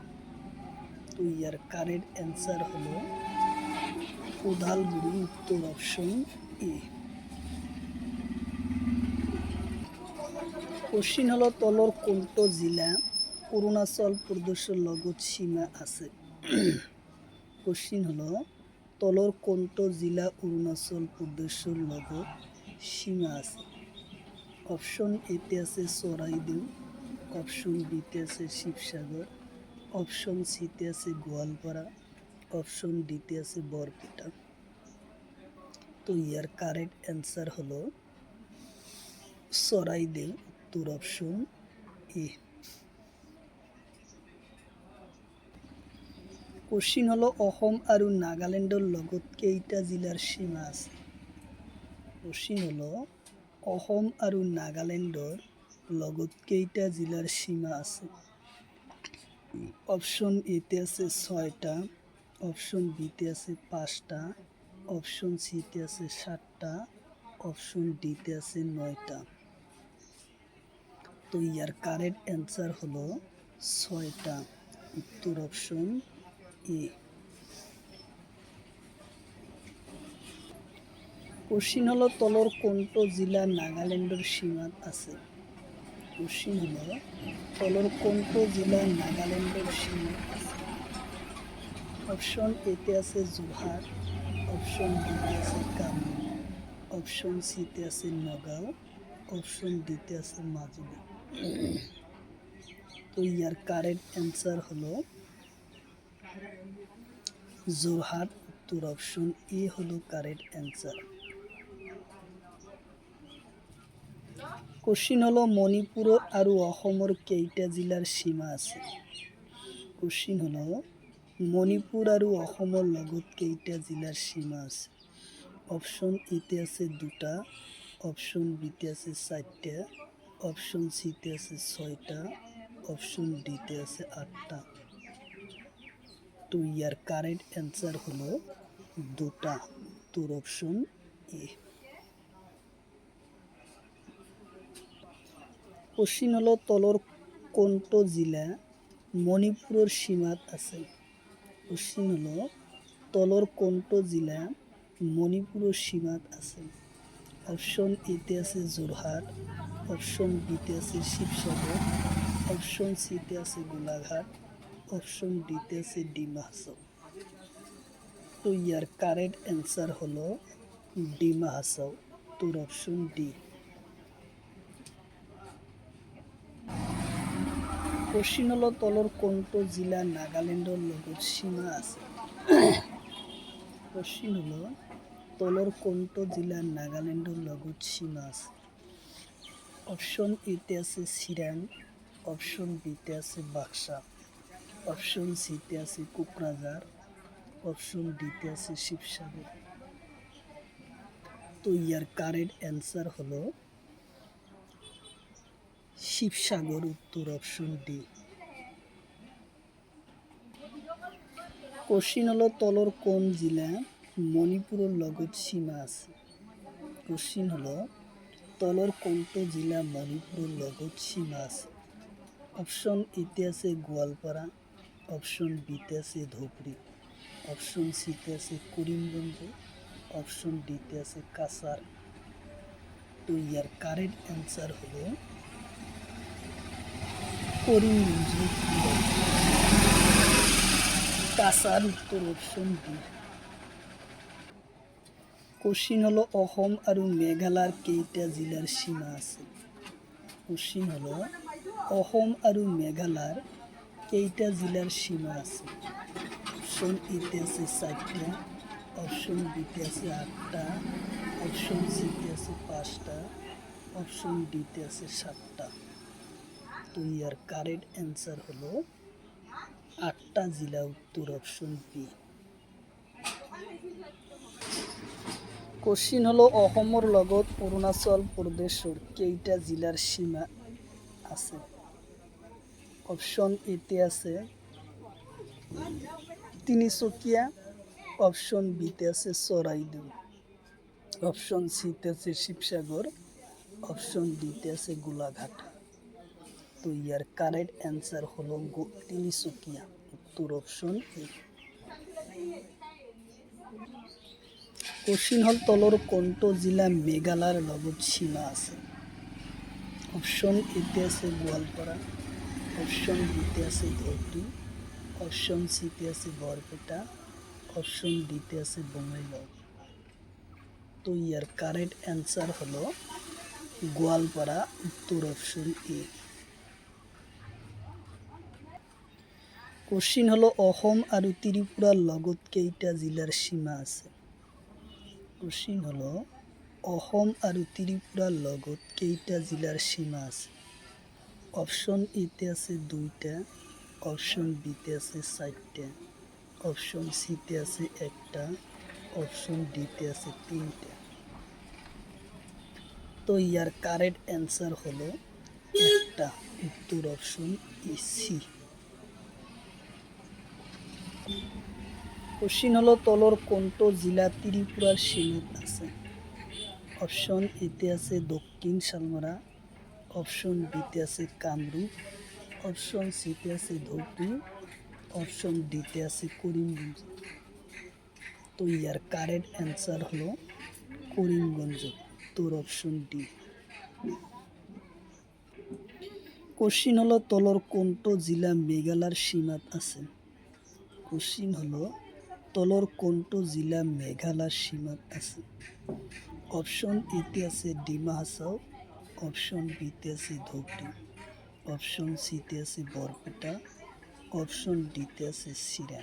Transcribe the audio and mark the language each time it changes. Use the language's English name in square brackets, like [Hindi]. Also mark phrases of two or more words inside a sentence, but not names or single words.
[Assamese] তো ইয়ার [English] correct answer [Assamese] হলো উদালগুড়ি, উত্তর [English] option A. [Assamese] কোশ্চিন হলো, তলর কোনটো জেলা অরুণাচল প্রদেশের লগত সীমা আছে? কোশ্চিন হলো, তলর কোনটো জেলা অরুণাচল প্রদেশের লগত সীমা আছে? অপশন এতে আছে চৰাইদেউ, অপশন বিতে আছে শিবসাগর, অপশন সিতে আছে গোৱালপাৰা, অপশন ডিতে আছে বৰপেটা। তো ইয়ার [English] correct answer [Assamese] হলো চৰাইদেউ, উত্তর [English] option A. [Assamese] কোশ্চিন হলো, অসম আৰু নাগালেণ্ডৰ লগত কেইটা জিলাৰ সীমা আছে? কোশ্চিন হলো, অসম আৰু নাগালেণ্ডৰ লগত কেইটা জিলাৰ সীমা আছে? অপশন এতে আছে 6টা, অপশন বিতে আছে 5টা, অপশন সিতে আছে 7টা, অপশন ডিতে আছে 9টা। তো ইয়ার [English] correct answer [Assamese] হলো 6টা, উত্তর [English] option A. [Assamese] কোশ্চিন হলো, তলর কোনটো জেলা নাগালেণ্ডৰ সীমাত আছে? কোশ্চিন হলো, তলর কোনটো জেলা নাগালেণ্ডৰ সীমাত আছে? অপশন এতে আছে যোৰহাট, অপশন বিতে আছে কামৰূপ, অপশন সিতে আছে নগাঁও, অপশন ডিতে আছে মাজুলী। তো ইয়ার [English] correct answer [Assamese] হলো যোরহাট, উত্তর [English] option A [Assamese] হলো [English] correct answer. [Assamese] কোশ্চিন হলো মণিপুৰ আৰু অসমৰ কেইটা জিলাৰ সীমা আছে? কোশ্চিন হলো মণিপুৰ আৰু অসমৰ লগত কেইটা জিলাৰ সীমা আছে? অপশন এতে আছে দুটা, অপশন বিতে আছে চারটা, অপশন সিতে আছে ছয়টা, অপশন ডিতে আছে আটটা। তো ইয়ার [English] correct answer [Assamese] হলো দুটা, তোর [English] option A. [Assamese] কোশ্চিন হলো তলৰ কোনটো জিলা মণিপুৰৰ সীমাত আছে? কোশ্চিন হলো তলৰ কোনটো জিলা মণিপুৰৰ সীমাত আছে? অপশন এতে আছে যোৰহাট, অপশন বিতে আছে শিৱসাগৰ, অপশন সিতে আছে গোলাঘাট, অপশন ডিতে আছে ডিমা হাছাও। তো ইয়ার [English] correct answer [Assamese] হলো ডিমা হাছাও, তোর [English] option D. [Assamese] কোশ্চিন হলো তলৰ কোনটো জিলা নাগালেণ্ডৰ লগত সীমা আছে? কোশ্চিন হলো তলৰ কোনটো জিলা নাগালেণ্ডৰ লগত সীমা আছে? অপশন এতে আছে চিৰাং, অপশন বিতে আছে বাক্সা, অপশন সিতে আছে কোকৰাঝাৰ, অপশন ডিতে আছে শিৱসাগৰ। তো ইয়ার [English] correct answer [Assamese] হলো শিৱসাগর, উত্তর [English] option D. [Assamese] কোশ্চিন হলো তলৰ কোন জিলা মণিপুৰৰ লগত সীমা আছে? কোশ্চিন হলো তলৰ কোনটো জিলা মণিপুৰৰ লগত সীমা আছে? অপশন এতে আছে গোৱালপাৰা, অপশন বিতে আছে ধুবুৰী, অপশন সিতে আছে কৰিমগঞ্জ, অপশন ডিতে আছে কাছাৰ। তো ইয়ার [English] correct answer [Assamese] হলো করিমগঞ্জ, কাছার, উত্তর [English] option D. [Assamese] কোশ্চিন হলো অসম আৰু মেঘালয়ৰ কেইটা জিলাৰ সীমা আছে? কোশ্চিন হলো অসম আৰু মেঘালয়ৰ কেইটা জিলাৰ সীমা আছে? অপশন এতে আছে চারটা, অপশন বিতে আছে আটটা, অপশন সিতে আছে পাঁচটা, অপশন ডিতে আছে সাতটা। তো ইয়ার [English] correct answer [Assamese] হলো আটটা জিলা, উত্তর [English] option B. [Assamese] কোশ্চিন হলো অসমৰ লগত অৰুণাচল প্ৰদেশৰ কেইটা জিলাৰ সীমা আছে? অপশন এতে আছে তিনিচুকীয়া, অপশন বিতে আছে চৰাইদেউ, অপশন সিতে আছে শিৱসাগৰ, অপশন ডিতে আছে গোলাঘাট। তো ইয়ার [English] correct answer [Assamese] হলো তিনিচুকীয়া, উত্তর [English] option A. [Assamese] কোশ্চিন হল তলৰ কোনটো জিলা মেঘালয়ৰ লগত সীমা আছে? অপশন এতে আছে গোৱালপাৰা, অপশন বিতে আছে ধুবুৰী, অপশন সিতে আছে বৰপেটা, অপশন ডিতে আছে বঙাইগাঁও। তো ইয়ার [English] correct answer [Assamese] হলো গোৱালপাৰা, উত্তর [English] option A. [Assamese] কোশ্চিন হলো অসম আৰু ত্ৰিপুৰাৰ লগত কেইটা জিলাৰ সীমা আছে? কোশ্চিন হলো অসম আৰু ত্ৰিপুৰাৰ লগত কেইটা জিলাৰ সীমা আছে? অপশন এতে আছে দুইটা, অপশন বিতে আছে চারটা, অপশন সিতে আছে একটা, অপশন ডিতে আছে তিনটা। তো ইয়ার [English] correct answer [Assamese] হলো একটা, উত্তর [English] option C. [Assamese] কোশ্চিন হলো তলৰ কোনটো জিলা ত্রিপুরার সীমাত আছে? অপশন এতে আছে দক্ষিণ শালমৰা, অপশন বিতে আছে কামৰূপ, অপশন সিতে আছে ধুবুৰী, অপশন ডিতে আছে কৰিমগঞ্জ। তো ইয়ার [English] correct answer [Assamese] হলো করিমগঞ্জ, তোর [English] option D. [Assamese] কোশ্চিন হলো তলৰ কোনটো জিলা মেঘালয়ৰ সীমাত আছে? কোশ্চিন হলো তলৰ কোনটো জিলা মেঘালয়ৰ সীমাত আছে? অপশন এতে আছে ডিমা হাছাও, অপশন বিতে আছে ধুবুৰী, অপশন সিতে আছে বৰপেটা, অপশন ডিতে আছে চিৰাং।